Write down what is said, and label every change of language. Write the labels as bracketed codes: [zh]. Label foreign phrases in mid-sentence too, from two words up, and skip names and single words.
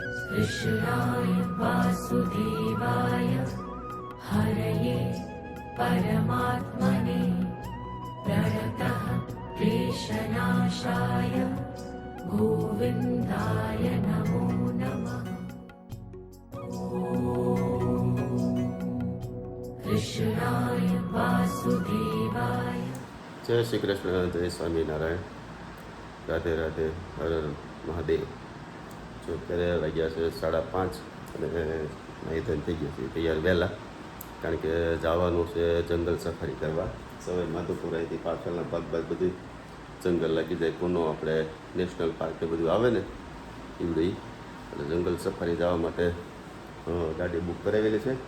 [sa] कृष्णाय वासुदेवाय हरये परमात्मने प्रणतः क्लेशनाशाय गोविन्दाय नमो नमः। कृष्णाय वासुदेवाय। [hi] जय श्री कृष्ण, जय स्वामीनारायण, राधे राधे, हर हर મહાદેવ। [gu] જો અત્યારે વાગ્યા છે 5:30 અને અહીં ધન થઈ ગયા છે તૈયાર વહેલા, કારણ કે જવાનું છે જંગલ સફારી કરવા। સવારે માધુપુર અહીંથી પાછળના ભાગ બધું જંગલ લાગી જાય, પૂનો આપણે નેશનલ પાર્ક એ બધું આવે ને ઈવડી, એટલે જંગલ સફારી જવા માટે ગાડી બુક કરાવેલી છે।